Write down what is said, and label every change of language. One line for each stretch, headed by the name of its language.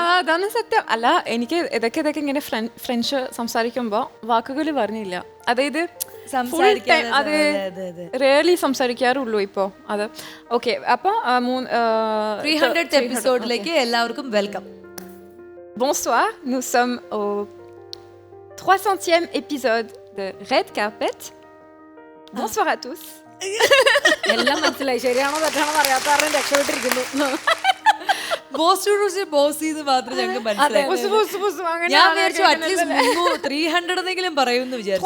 Malayalam: അതാണ് സത്യം. അല്ല, എനിക്ക് ഇതൊക്കെ ഇങ്ങനെ ഫ്രഞ്ച് സംസാരിക്കുമ്പോൾ വാക്കുകൾ പറഞ്ഞില്ല. അതായത് അത് റേർലി സംസാരിക്കാറുള്ളൂ ഇപ്പോ. അത് ഓക്കെ. അപ്പൊ 300th എപ്പിസോഡിലേക്ക് എല്ലാവർക്കും welcome.
French: Bonsoir, nous sommes au 300e épisode de Red Carpet. Bonsoir à tous.
Malayalam: എല്ലാം മനസ്സിലായി. ശരിയാണോ തെറ്റാണോ അറിയാത്ത കാരണം രക്ഷപ്പെട്ടിരിക്കുന്നു. ബോസ് ഇത് മാത്രം ഞങ്ങൾക്ക് മനസ്സിലായി. ഞാൻ വിചാരിച്ചു അറ്റ്ലീസ്റ്റ് 300 എന്നെങ്കിലും പറയുമെന്ന് വിചാരിച്ചു.